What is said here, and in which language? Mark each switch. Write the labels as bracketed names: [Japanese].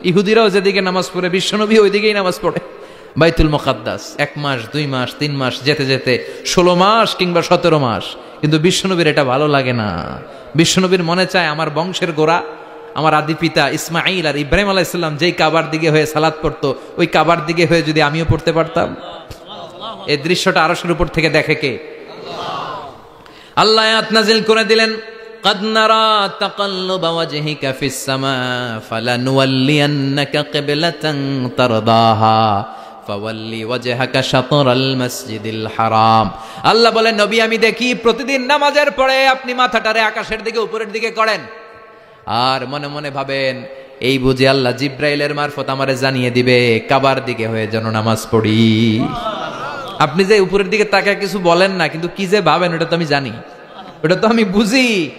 [Bangla] ইহুদিরাও যেদিকে নামাজ পড়ে, বিশ্বনবী ওই দিকেই নামাজ পড়ে। বাইতুল মুকাদ্দাস 1 মাস, 2 মাস, 3 মাস যেতে যেতে 16 মাস কিংবা 17 মাস। কিন্তু বিশ্বনবীর এটা ভালো লাগে না। বিশ্বনবীর মনে চায় আমার বংশের গোড়া, আমার আদি পিতা ইসমাঈল আর ইব্রাহিম আলাইহিস সালাম যেই কাবার দিকে হয়ে সালাত পড়তো, ওই কাবার দিকে হয়ে যদি আমিও পড়তে পারতাম। এই দৃশ্যটা আরশের উপর থেকে দেখে কে? আল্লাহ। আল্লাহ আয়াত নাযিল করে দিলেন, [Arabic] قد نرى تقلب وجهك في السماء فلنولينك قبلة ترضاها فولي وجهك شطر المسجد الحرام। [Bangla] আল্লাহ বলেন, নবী আমি দেখি প্রতিদিন নামাজের পরে আপনি মাথাটারে আকাশের দিকে, উপরের দিকে করেন, আর মনে মনে ভাবেন এই বুঝি আল্লাহ জিব্রাইলের মারফত আমারে জানিয়ে দিবে কাবার দিকে হয়ে যেন নামাজ পড়ি। আপনি যে উপরের দিকে তাকায় কিছু বলেন না, কিন্তু কি যে ভাবেন ওটা তো আমি জানি, ওটা তো আমি বুঝি।